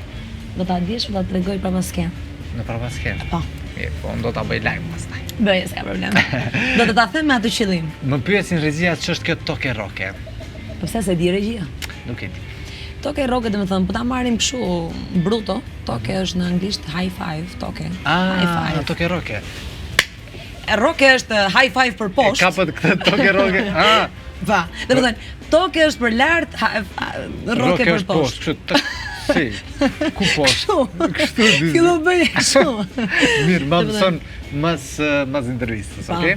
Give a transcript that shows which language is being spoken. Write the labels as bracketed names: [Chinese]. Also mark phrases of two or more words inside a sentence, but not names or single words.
[Albanian] Do ta dish, do ta tregoj para skenë. Në para skenë? Po. Mirë, po unë do ta bëj live pastaj. Bëj, s'ka problem. Do të ta them me atë qëllim. Më pyesin regjia ç'është kjo Toke Roke. Po pse se di regjia? Nuk e di. Toke Roke domethënë, po ta marrim kështu bruto, Toke është në anglisht [English] high five, [Albanian] Toke. [English] High five. [Albanian] Toke Roke. Roke është [English] high five [Albanian] për poshtë. E kapët këtë Toke Roke. Va, domethënë, Toke është për lart, Roke për poshtë. Kështu. Si, ku poshtë? Kështu dy. Fillo bëj kështu. Mirë, më mëson mas intervistës, okay?